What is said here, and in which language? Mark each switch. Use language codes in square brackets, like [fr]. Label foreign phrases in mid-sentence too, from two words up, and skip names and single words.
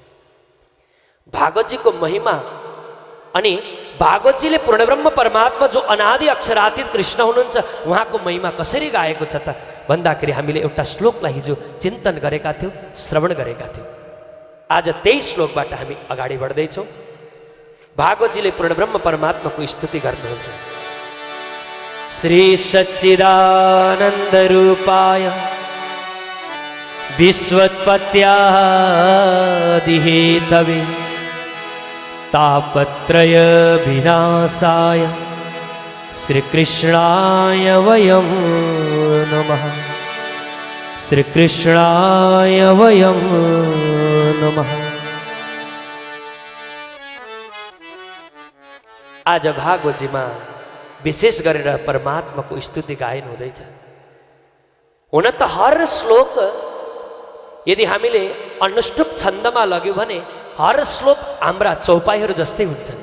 [ne] भागवतजीको महिमा अनि भागवतजीले पूर्ण ब्रह्म परमात्मा जो अनादि अक्षरातीत कृष्ण हुनुहुन्छ उहाँको महिमा कसरी गाएको छ त भन्दाखेरि हामीले एउटा श्लोकलाई हिजो चिन्तन गरेका थियौँ, श्रवण गरेका थियौँ। आज त्यही श्लोकबाट हामी अगाडि बढ्दैछौँ। भागवतजीले पूर्ण ब्रह्म परमात्माको स्तुति गर्नुहुन्छ। [sa] श्री सच्चिदानन्द रूपाय विश्वोत्पत्त्यादि हेतवे तापत्रय विनाशाय श्रीकृष्णाय वयं नमः। श्रीकृष्णाय वयं नमः। [ne] आज भागवतजीमा विशेष गरेर परमात्माको स्तुति गायन हुँदैछ। हुन त हर श्लोक यदि हामीले अनुष्टुप छन्दमा लग्यौँ भने हर श्लोक हाम्रा चौपाईहरू जस्तै हुन्छन्।